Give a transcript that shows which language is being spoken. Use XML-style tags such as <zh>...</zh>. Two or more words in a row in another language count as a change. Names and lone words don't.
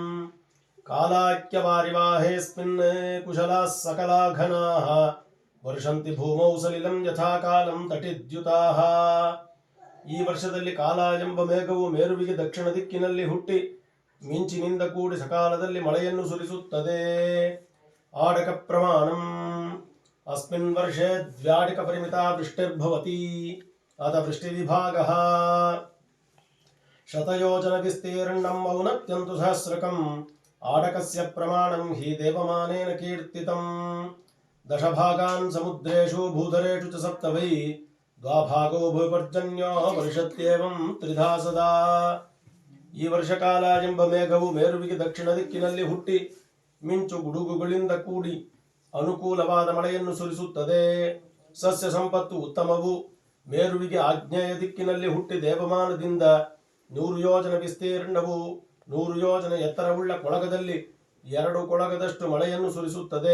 <sa>ಕಾಲಾಕ್ಯವಾರಿವಾಹೇಸ್ಮಿನ್ ಕುಶಲಾಃ ಸಕಲಾಘನಾಃ ವರ್ಷಂತಿ ಭೂಮೌ ಸಲಿಲಂ ಯಥಾಕಾಲಂ ತಟಿದ್ಯುತಾಃ.</sa> <kn>ಈ ವರ್ಷದಲ್ಲಿ ಕಾಲ ಎಂಬ ಮೇಘವು ಮೇರುವಿಗೆ ದಕ್ಷಿಣ ದಿಕ್ಕಿನಲ್ಲಿ ಹುಟ್ಟಿ ಮಿಂಚಿನಿಂದ ಕೂಡಿ ಸಕಾಲದಲ್ಲಿ ಮಳೆಯನ್ನು ಸುರಿಸುತ್ತದೆ.</kn> <sa>ಆಡಕ ಪ್ರಮಾಣಂ. ಅಸ್ಮಿನ್ ವರ್ಷೆ ದ್ವ್ಯಾಡಿಕ ಪರಿಮಿತಾ ವೃಷ್ಟಿರ್ಭವತಿ ಅಥ ವೃಷ್ಟಿವಿಭಾಗಃ. ಶತಯೋಜನ ವಿಸ್ತೀರ್ಣಂ ಔನ್ನತ್ಯಂತು ಸಹಸ್ರಕಂ. ಆಡಕಸ್ಯ ಪ್ರಮಾಣಂ ಹಿ ದೇವಮಾನೇನ ಕೀರ್ತಿತಂ. ದಶಭಾಗಾನ್ ಸಮುದ್ರೇಷು ಭೂಧರೇಷು ಚ ಸಪ್ತ ವೈ ದ್ವಾಭಾಗೋ ಭೂಪರ್ಜನ್ಯೋ ವರ್ಷತ್ಯೇವಂ ತ್ರಿಧಾ ಸದಾ.</sa> <kn>ಈ ವರ್ಷಕಾಲ ಎಂಬ ಮೇಘವು ಮೇರುವಿಗೆ ದಕ್ಷಿಣ ದಿಕ್ಕಿನಲ್ಲಿ ಹುಟ್ಟಿ ಮಿಂಚು ಗುಡುಗುಗಳಿಂದ ಕೂಡಿ ಅನುಕೂಲವಾದ ಮಳೆಯನ್ನು ಸುರಿಸುತ್ತದೆ. ಸಸ್ಯ ಸಂಪತ್ತು ಉತ್ತಮವು. ಮೇರುವಿಗೆ ಆಗ್ನೇಯ ದಿಕ್ಕಿನಲ್ಲಿ ಹುಟ್ಟಿ ದೇವಮಾನದಿಂದ 100 ಯೋಜನ ವಿಸ್ತೀರ್ಣವು 100 ಯೋಜನ ಎತ್ತರವುಳ್ಳ ಕೊಳಗದಲ್ಲಿ 2 ಕೊಳಗದಷ್ಟು ಮಳೆಯನ್ನು ಸುರಿಸುತ್ತದೆ.</kn>